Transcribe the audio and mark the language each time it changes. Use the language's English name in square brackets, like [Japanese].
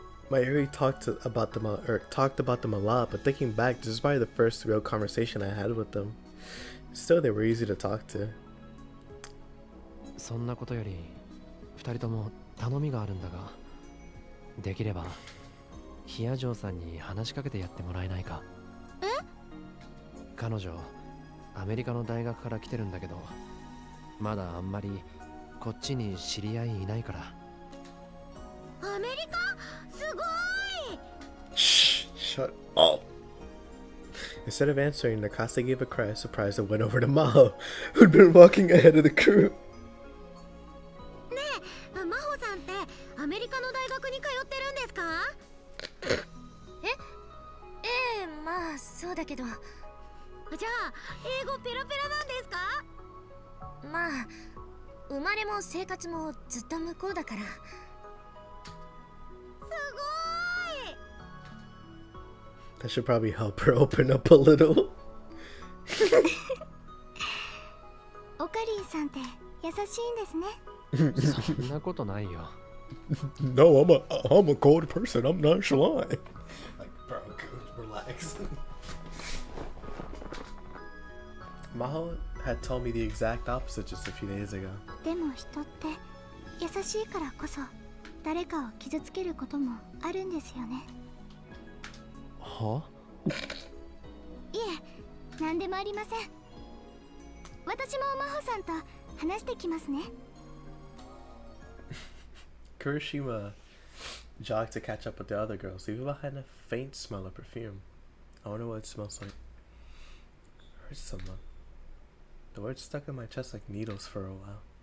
[English] My Yuri talked about them a lot, but thinking back, this is probably the first real conversation I had with them. Still, they were easy to talk to. [Japanese] そんなことより二人とも頼みがあるんだが、できればヒアジョーさんに話しかけてやってもらえないか？え？彼女アメリカの大学から来てるんだけど、まだあんまりこっちに知り合いいないから。アメリカ？すごい！ [English] Shh! Shut up! Instead of answering, Nakase gave a cry of surprise and went over to Maho, who'd been walking ahead of the crew. [Japanese] ねえ、真帆さんってアメリカの大学に通ってるんですか？まあそうだけど。じゃあ英語ペラペラなんですか？まあ生まれも生活もずっと向こうだから。すごい！ [English] That should probably help her open up a little. [Japanese] オカリンさんって優しいんですね。そんなことないよ。 [English] No, I'm a cold person. I'm nonchalant. Like, bro, relax. Maho had told me the exact opposite just a few days ago. [Japanese] でも人って優しいからこそ誰かを傷つけることもあるんですよね。は？いえ、何でもありません。私も真帆さんと話してきますね。 [English] Kurishima jogged to catch up with the other girls, leaving behind a faint smell of perfume. I wonder what it smells like. I heard someone. The words stuck in my chest like needles for a while.